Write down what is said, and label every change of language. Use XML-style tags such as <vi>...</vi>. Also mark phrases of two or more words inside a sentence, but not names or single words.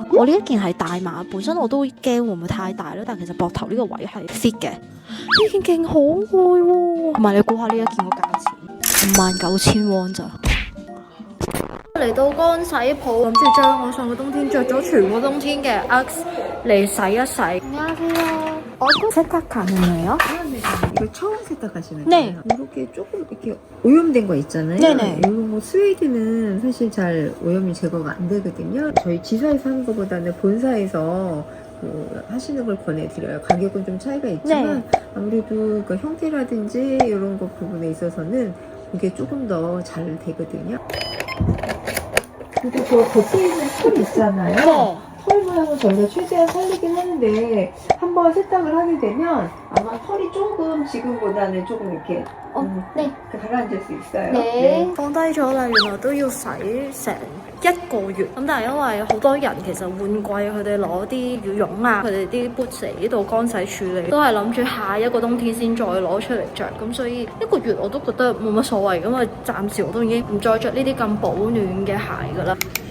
<yue>我呢一件係大碼，本身我都驚會唔會太大啦，但其實膊頭呢個位係 fit 嘅。呢件勁可愛喎，同埋你估下呢一件個價錢59,000 won 咋？嚟到乾洗鋪，諗住將我上個冬天着咗全個冬天嘅 UGG嚟洗一洗。</yue> <ko>안녕하세요。세탁하는거예요? 이거 처음 세탁하시는 네. 거예요? 이렇게 조금 이렇게 오염된 거 있잖아요. 네네. 이런 거 스웨이드는 사실 잘 오염이 제거가 안 되거든요. 저희 지사에서 하는 것보다는 본사에서 하시는 걸 권해드려요. 가격은 좀 차이가 있지만 네. 아무래도 그 형태라든지 이런 거 부분에 있어서는 이게 조금 더 잘 되거든요. 그리고 저 겉에 있는 털 있잖아요. 네. 털 모양은 저희가 최대한 살리긴 하는데 한번 세탁을 하게 되면 아마 털이 조금 지금보다는 조금 이렇게 네. 가라앉을 수 있어요.</ko> <yue>放低咗啦，原來都要洗成1個月。咁但係因為好多人其實換季，佢哋攞啲羽絨啊，佢哋啲 boots 嚟呢度乾洗處理，都係諗住下一個冬天先再攞出嚟着。咁所以1個月我都覺得冇乜所謂。咁啊，暫時我都已經唔再着呢啲咁保暖嘅鞋㗎啦。</yue>